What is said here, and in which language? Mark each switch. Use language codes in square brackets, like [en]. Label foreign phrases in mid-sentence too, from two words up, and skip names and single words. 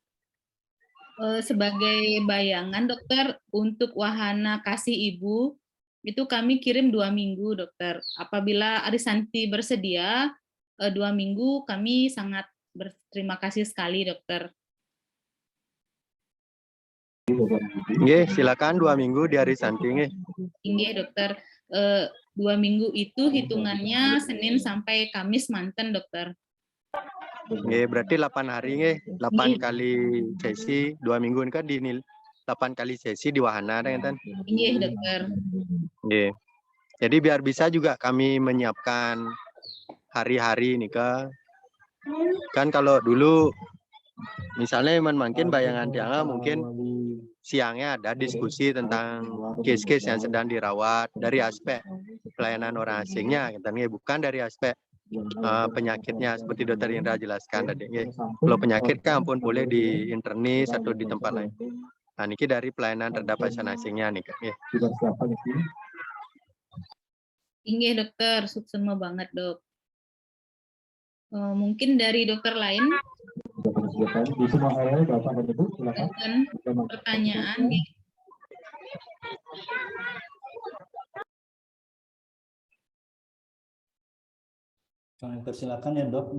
[id] Sebagai bayangan dokter, untuk wahana Kasih Ibu itu kami kirim 2 minggu, dokter. Apabila Arisanti bersedia 2 minggu, kami sangat berterima kasih sekali, dokter. Nggih, silakan 2 minggu di Arisanti nggih. Inggih, dokter. 2 minggu itu hitungannya Senin sampai Kamis manten, dokter. Nggih, berarti 8 hari nggih. 8 kali sesi 2 minggu ini kan di 8 kali sesi di wahana kan. Inggih, dokter. Nggih. Jadi biar bisa juga kami menyiapkan hari-hari nih kan kalau dulu misalnya makin bayangan tiang mungkin siangnya ada diskusi tentang case-case yang sedang dirawat dari aspek pelayanan orang asingnya, bukan dari aspek penyakitnya seperti Dokter Indra jelaskan tadi. Kalau penyakit kan ampun boleh di internis atau di tempat lain. Nah, ini dari pelayanan terhadap pasien asingnya nih. Inggih, dokter, [ban] suksema banget, [id] dok. Mungkin dari dokter lain. Pertanyaan. Silakan ya, dok.